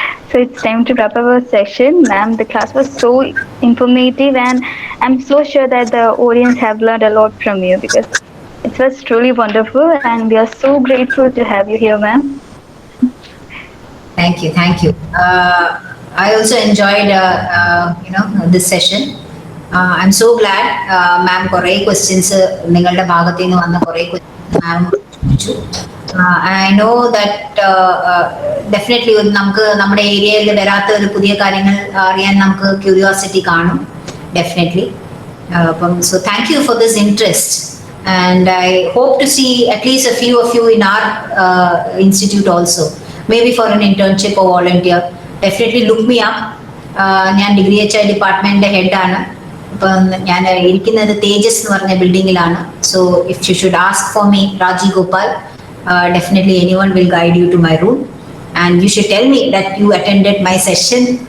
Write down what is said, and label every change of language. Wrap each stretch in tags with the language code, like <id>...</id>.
<en>So it's time to wrap up our session. Ma'am, the class was so informative, and I'm so sure that the audience have learned a lot from you, because it was truly wonderful, and we are so grateful to have you here, ma'am. Thank you, thank you. I also enjoyed, this session. I'm so glad, ma'am,</en> <ml>കുറേ questions നിങ്ങളുടെ ഭാഗത്തു നിന്ന് വന്ന കുറേ questions മാം ചോദിച്ചു.</ml> <en>I know that definitely</en> <ml>നമുക്ക് നമ്മുടെ ഏരിയയിൽ വരാത്ത ഒരു പുതിയ കാര്യങ്ങൾ അറിയാൻ നമുക്ക് ക്യൂരിയോസിറ്റി കാണും, ഡെഫിനറ്റ്ലി.</ml> <en>അപ്പം so thank you for this interest, and I hope to see at least a few of you in our institute also, maybe for an internship or volunteer. Definitely look me up.</en> <ml>ഞാൻ degree HI ഡിപ്പാർട്ട്മെന്റിന്റെ ഹെഡാണ്. അപ്പം ഞാൻ ഇരിക്കുന്നത് തേജസ് എന്ന് പറഞ്ഞ ബിൽഡിങ്ങിലാണ്.</ml> <en>So if you should ask for me, Raji Gopal, definitely anyone will guide you to my room, and you should tell me that you attended my session.</en>